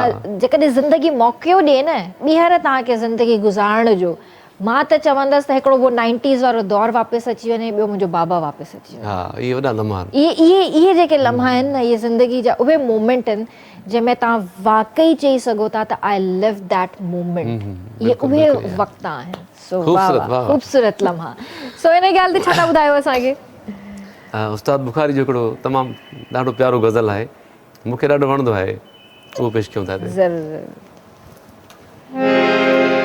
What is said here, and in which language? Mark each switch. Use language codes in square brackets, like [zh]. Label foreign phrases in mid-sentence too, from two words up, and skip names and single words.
[sd] जेकॾहिं ज़िंदगी मौक़ो ॾिए न ॿीहर तव्हांखे ज़िंदगी गुज़ारण जो मां त चवंदसि त हिकिड़ो उहो 90s वारो दौरु वापसि अची वञे ॿियो मुंहिंजो बाबा वापसि अची वञे इहे वॾा लम्हा इहे जेके लम्हा आहिनि न इहे ज़िंदगी जा उहे मोमेंट आहिनि जंहिंमें तव्हां वाकई चई सघो था त [en] I live that moment [sd] इहे उहे वक़्त आहिनि सो ख़ूबसूरत लम्हा सो इन ॻाल्हि ते छा था ॿुधायो असांखे उस्ताद बुखारी जो हिकिड़ो तमामु ॾाढो प्यारो गज़ल आहे मूंखे ॾाढो वणंदो आहे उहो पेश कयूं था ज़रूरु